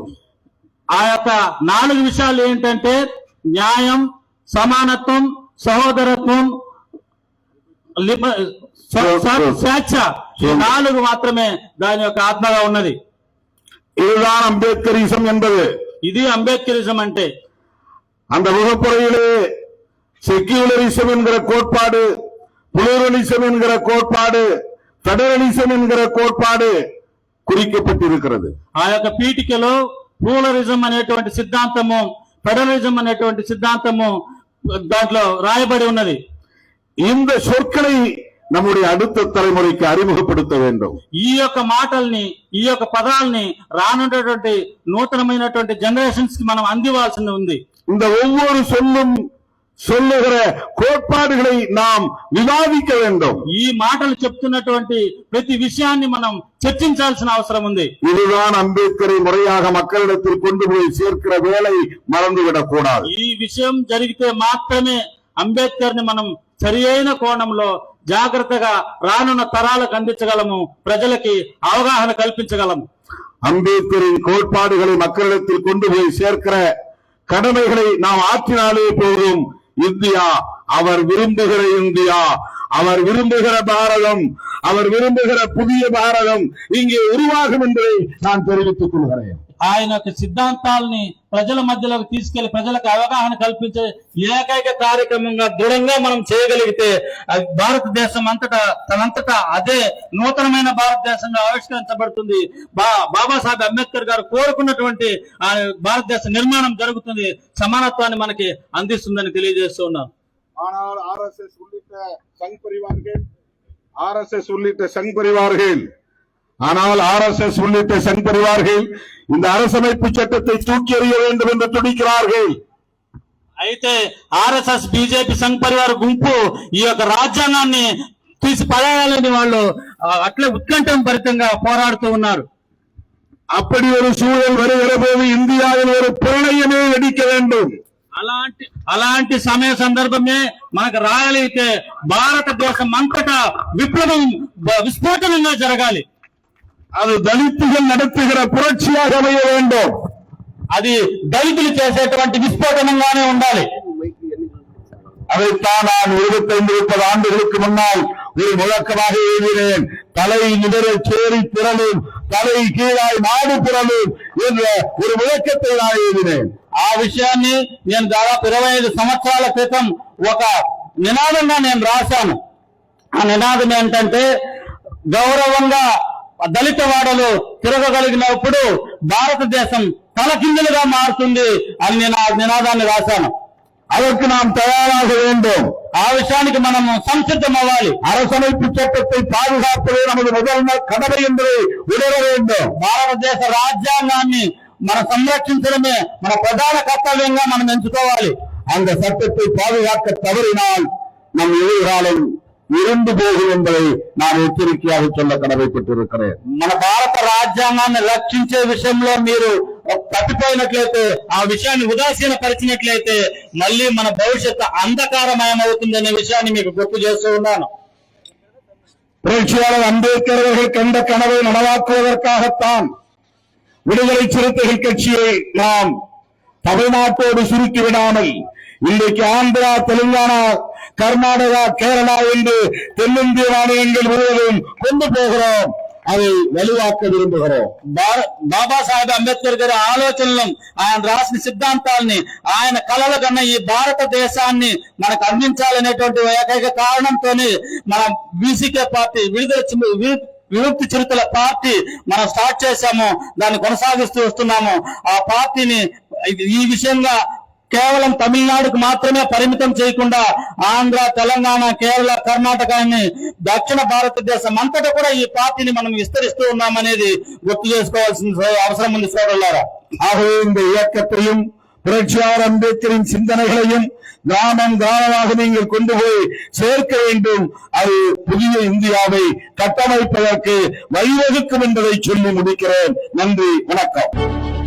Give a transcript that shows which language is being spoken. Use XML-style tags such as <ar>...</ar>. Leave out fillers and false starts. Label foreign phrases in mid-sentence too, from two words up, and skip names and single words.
<te>ఆ యొక్క 4 విషయాలు ఏంటంటే న్యాయం, సమానత్వం, సహోదరత్వం, స్వేచ్ఛ. ఈ 4 మాత్రమే దాని యొక్క ఆత్మగా ఉన్నది.</te> <ta>இதுதான் அம்பேத்கரிசம் என்பது.</ta> <te>ఇది అంబేద్కరిజం అంటే.</te> <ta>அந்த முகப்புறையிலே செக்யூலரிசம் என்கிற கோட்பாடு, புளூரலிசம் என்கிற கோட்பாடு, பெடரலிசம் என்கிற கோட்பாடு குறிக்கப்பட்டிருக்கிறது.</ta> <te>ఆ యొక్క పీఠికలో ప్లూరలిజం అనేటువంటి సిద్ధాంతము, ఫెడరలిజం అనేటువంటి సిద్ధాంతము దాంట్లో రాయబడి ఉన్నది.</te> <ta>இந்த சொற்களை நம்முடைய அடுத்த தலைமுறைக்கு அறிமுகப்படுத்த வேண்டும்.</ta> <te>ఈ యొక్క మాటల్ని, ఈ యొక్క పదాలని రానున్నటువంటి నూతనమైనటువంటి జనరేషన్స్ కి మనం అందివాల్సి ఉంది.</te> <ta>இந்த ஒவ்வொரு சொல்லும் சொல்லுகிற கோட்பாடுகளை நாம் விவாதிக்க வேண்டும்.</ta> <te>ఈ మాటలు చెప్తున్నటువంటి ప్రతి విషయాన్ని మనం చర్చించాల్సిన అవసరం ఉంది.</te> <ta>இதுதான் அம்பேத்கரை முறையாக மக்களிடத்தில் கொண்டு போய் சேர்க்கிற வேலை மறந்துவிடக் கூடாது.</ta> <te>ఈ విషయం జరిగితే మాత్రమే అంబేద్కర్ ని మనం సరి అయిన కోణంలో జాగ్రత్తగా రానున్న తరాలకు అందించగలము, ప్రజలకి అవగాహన కల్పించగలము.</te> <ta>அம்பேத்கரின் கோட்பாடுகளை மக்களிடத்தில் கொண்டு போய் சேர்க்கிற கடமைகளை நாம் ஆற்றினாலே போதும். இந்தியா, அவர் விரும்புகிற இந்தியா, அவர் விரும்புகிற பாரதம், அவர் விரும்புகிற புதிய பாரதம் இங்கே உருவாகும் என்பதை நான் தெரிவித்துக் கொள்கிறேன்.</ta> <te>ఆయన యొక్క సిద్ధాంతాలని ప్రజల మధ్యలోకి తీసుకెళ్లి ప్రజలకు అవగాహన కల్పించే ఏకైక కార్యక్రమంగా దృఢంగా మనం చేయగలిగితే భారతదేశం తనంతటా అదే నూతనమైన భారతదేశంగా ఆవిష్కరించబడుతుంది. బాబాసాహెబ్ అంబేద్కర్ గారు కోరుకున్నటువంటి భారతదేశ నిర్మాణం జరుగుతుంది, సమానత్వాన్ని మనకి అందిస్తుందని తెలియజేస్తూ ఉన్నాను.</te> <ta>ஆனால் ஆர்எஸ்எஸ் உள்ளிட்ட சங் பரிவார்கள் இந்த அரசமைப்பு சட்டத்தை தூக்கி எறிய வேண்டும் என்று துடிக்கிறார்கள்.</ta> <te>అయితే ఆర్ఎస్ఎస్, బీజేపీ, సంఘ్ పరివార గుంపు ఈ యొక్క రాజ్యాంగాన్ని తీసి పడేయాలని వాళ్ళు అట్లే ఉత్కంఠం భరితంగా పోరాడుతూ ఉన్నారు.</te> <ta>அப்படி ஒரு சூழல் வருகிற போது இந்தியாவில் ஒரு பிரளயமே வெடிக்க வேண்டும்.</ta> <te>అలాంటి సమయ సందర్భమే మనకు రాగలిగితే భారతదేశం అంతటా విప్లవం విస్ఫోటనంగా జరగాలి.</te> <ta>அது దళితుகள் நடத்துகிற புரட்சியாக அமைய வேண்டும்.</ta> <te>అది దళితులు చేసేటువంటి విస్ఫోటనంగానే ఉండాలి.</te> <ta>அதைத்தான் நான் 25-30 ஆண்டுகளுக்கு முன்னால் ஒரு முழக்கமாக எழுதினேன். தலை நிமிர சேரி பிறலும், தலை கீழாய் நாடு பிறலும் என்ற ஒரு முழக்கத்தை நான் எழுதினேன்.</ta> <te>ఆ విషయాన్ని నేను దాదాపు 25 సంవత్సరాల క్రితం ఒక నినాదంగా నేను రాశాను. ఆ నినాదం ఏంటంటే, గౌరవంగా దళిత వాడలు తిరగగలిగినప్పుడు భారతదేశం తలకిందులుగా మారుతుంది అని నేను ఆ నినాదాన్ని రాశాను.</te> <ta>அதற்கு நாம் தயாராக வேண்டும்.</ta> <te>ఆ విషయానికి మనం సంసిద్ధం అవ్వాలి.</te> <ta>அரசமைப்பு சட்டத்தை பாதுகாப்பதே நமது முதல் கடமை என்பதை உணர வேண்டும்.</ta> <te>భారతదేశ రాజ్యాంగాన్ని మనం సంరక్షించడమే మన ప్రధాన కర్తవ్యంగా మనం ఎంచుకోవాలి.</te> <ta>அந்த சட்டத்தை பாதுகாக்க தவறினால் நம் எதிர்காலம் இருந்து போகும் என்பதை நான் எச்சரிக்கையாக சொல்ல கடமைப்பட்டிருக்கிறேன்.</ta> <te>మన భారత రాజ్యాంగాన్ని రక్షించే విషయంలో మీరు తప్పిపోయినట్లయితే, ఆ విషయాన్ని ఉదాసీనపరిచినట్లయితే మళ్ళీ మన భవిష్యత్తు అంధకారమయం అవుతుందనే విషయాన్ని మీకు గుర్తు చేస్తూ ఉన్నాను.</te> <ta>புரட்சியாளர் அம்பேத்கர் அவர்கள் கண்ட கனவை நனவாக்குவதற்காகத்தான் விடுதலை சிறுத்தைகள் கட்சியை நாம் தமிழ்நாட்டோடு சுருக்கி விடாமல் இன்றைக்கு ஆந்திரா, தெலுங்கானா, கர்நாடகா, கேரளா என்று தென்னிந்திய மாநிலங்கள் முழுவதும் கொண்டு போகிறோம். அதை வலுவாக்க விரும்புகிறோம்.</ta> <te>బాబాసాహెబ్ అంబేద్కర్ గారి ఆలోచనలు, ఆయన రాసిన సిద్ధాంతాలని, ఆయన కలలు కన్నా ఈ భారతదేశాన్ని మనకు అందించాలనేటువంటి ఏకైక కారణంతోనే మనం బీసీకే పార్టీ, విముక్తి చిరుతల పార్టీ మనం స్టార్ట్ చేశాము, దాన్ని కొనసాగిస్తూ వస్తున్నాము. ఆ పార్టీని ఈ విషయంగా కేవలం తమిళనాడుకు మాత్రమే పరిమితం చేయకుండా ఆంధ్ర, తెలంగాణ, కేరళ, కర్ణాటక అని దక్షిణ భారతదేశం అంతటా కూడా ఈ పార్టీని మనం విస్తరిస్తూ ఉన్నామనేది గుర్తు చేసుకోవాల్సిన అవసరం ఉంది సోదరులారా.</te> <ta>ஆகவே இந்த இயக்கத்தையும் புரட்சியாளர் அம்பேத்கரின் சிந்தனைகளையும் கிராமம் கிராமமாக நீங்கள் கொண்டு போய் சேர்க்க வேண்டும். அது புதிய இந்தியாவை கட்டமைப்பதற்கு வழிவகுக்கும் என்பதை சொல்லி முடிக்கிறேன். நன்றி, வணக்கம்.</ta>